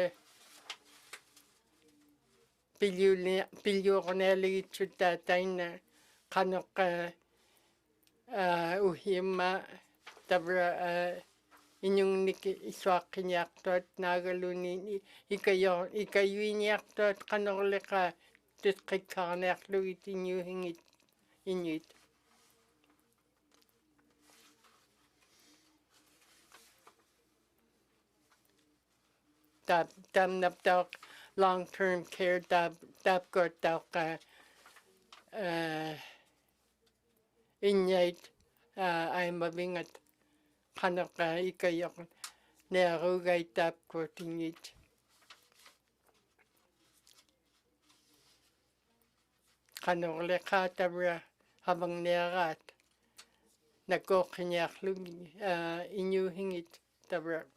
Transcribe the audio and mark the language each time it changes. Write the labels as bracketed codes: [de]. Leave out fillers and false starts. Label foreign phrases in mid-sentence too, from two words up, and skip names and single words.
[ikt] piljuornealigitsut taina qaneq uhimma tabra inungnik isuaqqiniartuat naagaluni ikayuiniartuat qanorleqa tusqikkaranearlugit inuhingit inuit tamnaptaq [en] long-term care [ikt] tapkortaq inyait aimavingat qaneqa ikayoq nearugait tapkortingit qanorleqa tabra havangnearaat nakoqiniarlugi inuhingit tabra